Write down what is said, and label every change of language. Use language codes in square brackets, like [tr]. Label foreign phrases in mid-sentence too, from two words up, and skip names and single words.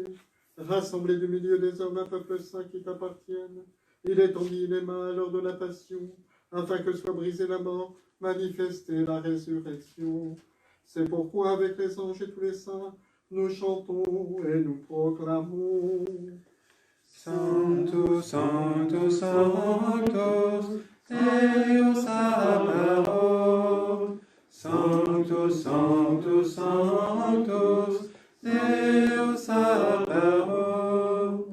[fr] Rassemblé du milieu des hommes un peuple saint qui t'appartienne, il étendit les mains à l'heure de la passion, afin que soit brisée la mort, manifestée la résurrection. C'est pourquoi, avec les anges et tous les saints, nous chantons et nous proclamons. [la] Sanctus, Sanctus, Sanctus, Deus Sabaoth. Sanctus, Sanctus, Sanctus, Deus Sabaoth.